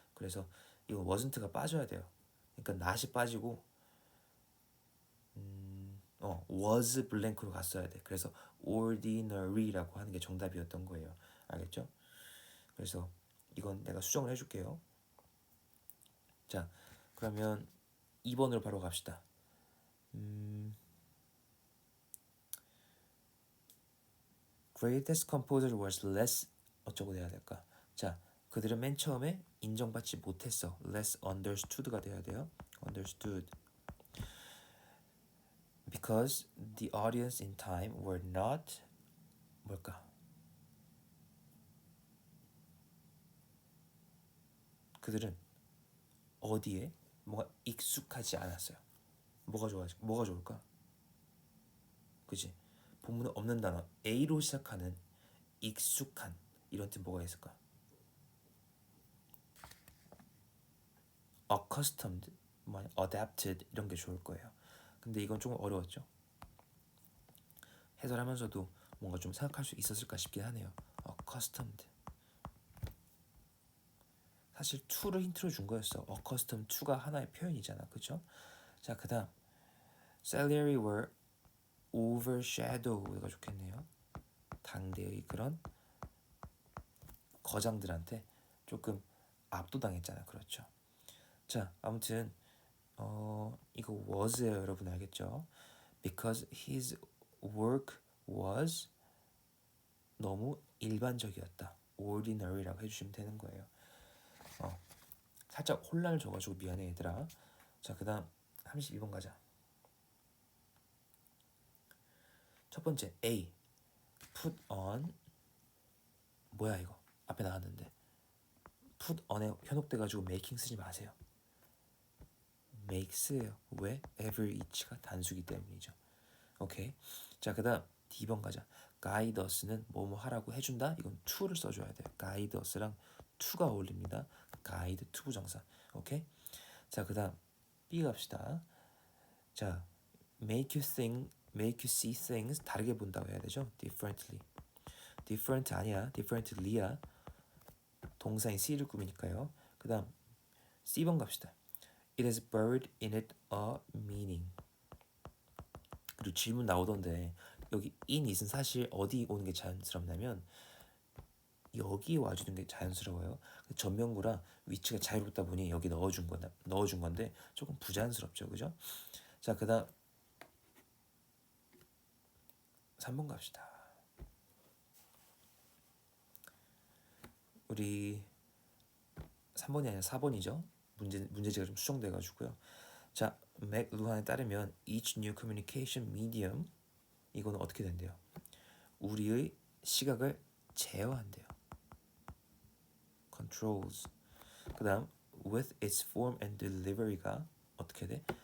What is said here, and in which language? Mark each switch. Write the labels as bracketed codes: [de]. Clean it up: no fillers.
[ko] 그래서 이거 wasn't가 빠져야 돼요. 그러니까 not이 빠지고 was blank로 갔어야 돼. 그래서 ordinary라고 하는 게 정답이었던 거예요. 알겠죠? 그래서 이건 내가 수정을 해줄게요. 자, 그러면 2번으로 바로 갑시다. [en] Greatest composer was less [ko] 어쩌고 돼야 될까? 자, 그들은 맨 처음에 인정받지 못했어. less understood가 돼야 돼요. [en] understood. Because the audience in time were not [ko] 뭘까? 그들은 어디에 뭔가 익숙하지 않았어요. 뭐가 좋을까? 그지? 본문에 없는 단어 A로 시작하는 익숙한 이런 뜻 뭐가 있을까? accustomed, adapted 이런 게 좋을 거예요. 근데 이건 조금 어려웠죠. 해설하면서도 뭔가 좀 생각할 수 있었을까 싶긴 하네요. [en] accustomed. [ko] 사실 to를 힌트로 준 거였어. accustomed to가 하나의 표현이잖아, 그렇죠? 자, 그다음 [en] salary were overshadow [ko] 가 좋겠네요. 당대의 그런 거장들한테 조금 압도당했잖아, 그렇죠? 자, 아무튼 이거 was예요, 여러분 알겠죠? [en] Because his work was [ko] 너무 일반적이었다. ordinary라고 해주시면 되는 거예요. 살짝 혼란을 줘가지고 미안해 얘들아. 자, 그 다음 32번 가자. 첫 번째 A put on 뭐야 이거 앞에 나왔는데 put on에 현혹돼가지고 making 쓰지 마세요. makes예요. 왜? ever each가 단수기 때문이죠. 오케이. 자, 그 다음 D번 가자. guide us는 뭐뭐 하라고 해준다. 이건 to를 써줘야 돼요. guide us랑 to가 어울립니다. [en] guide to 부정사. [ko] 오케이. 자, 그 다음 B 갑시다. 자, [en] make you see things [ko] 다르게 본다고 해야 되죠. differently. different 아니야. [en] differently야. [ko] 동사인 see를 꾸미니까요. 그 다음 C번 갑시다. [en] It has buried in it a meaning. [ko] 그리고 질문 나오던데 여기 in it은 사실 어디 오는 게 자연스럽냐면 여기 와주는 게 자연스러워요. 전면구라 위치가 자유롭다 보니 여기 넣어준 건데 조금 부자연스럽죠, 그죠? 자, 그다음 3번 갑시다. 우리 3번이 아니라 4번이죠. 문제지가 좀 수정돼가지고요. 자, 맥루한에 따르면 [en] each new communication medium [ko] 이거는 어떻게 된대요? 우리의 시각을 제어한대요. [en] controls. [ko] 그다음 [en] with its form and delivery [ko] 가 어떻게 돼?